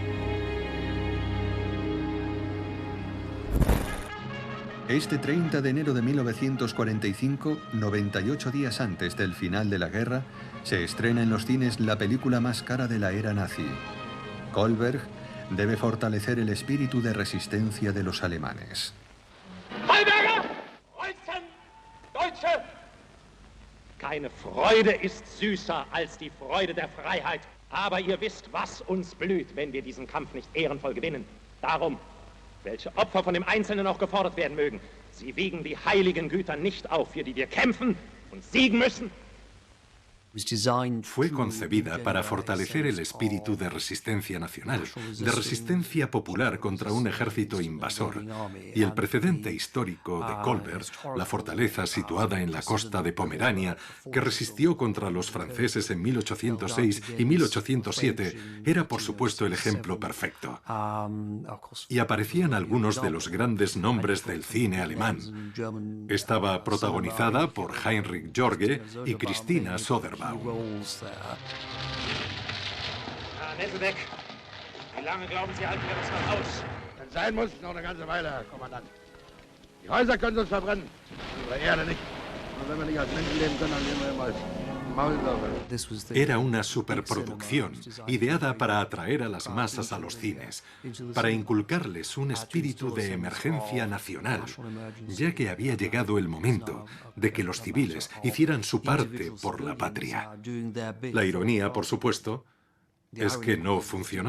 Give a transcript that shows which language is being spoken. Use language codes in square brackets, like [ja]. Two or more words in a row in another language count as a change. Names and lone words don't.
[es] Este 30 de enero de 1945, 98 días antes del final de la guerra, Se estrena en los cines la película más cara de la era nazi. Kohlberg debe fortalecer el espíritu de resistencia de los alemanes. [de] Freiberger! Kreuzen! Deutsche! Keine Freude ist süßer als die Freude der Freiheit. Aber ihr wisst, was uns blüht, wenn wir diesen Kampf nicht ehrenvoll gewinnen. Darum, welche Opfer von dem Einzelnen auch gefordert werden mögen, sie wiegen die heiligen Güter nicht auf, für die wir kämpfen und siegen müssen. [es] Fue concebida para fortalecer el espíritu de resistencia nacional, de resistencia popular contra un ejército invasor. Y el precedente histórico de Kohlberg, la fortaleza situada en la costa de Pomerania, que resistió contra los franceses en 1806 y 1807, era por supuesto el ejemplo perfecto. Y aparecían algunos de los grandes nombres del cine alemán. Estaba protagonizada por Heinrich Jorge y Christina Soderbaum. [de] Herr Nesselbeck, wie lange glauben Sie, halten wir das noch aus? Wenn es sein muss, noch eine ganze Weile, Herr Kommandant. Die Häuser können uns verbrennen, unsere Erde nicht. Und wenn wir nicht als Menschen leben können, dann leben wir immer als Maulwürfe. [es] Era una superproducción ideada para atraer a las masas a los cines, para inculcarles un espíritu de emergencia nacional, ya que había llegado el momento de que los civiles hicieran su parte por la patria. La ironía, por supuesto, es que no funcionó.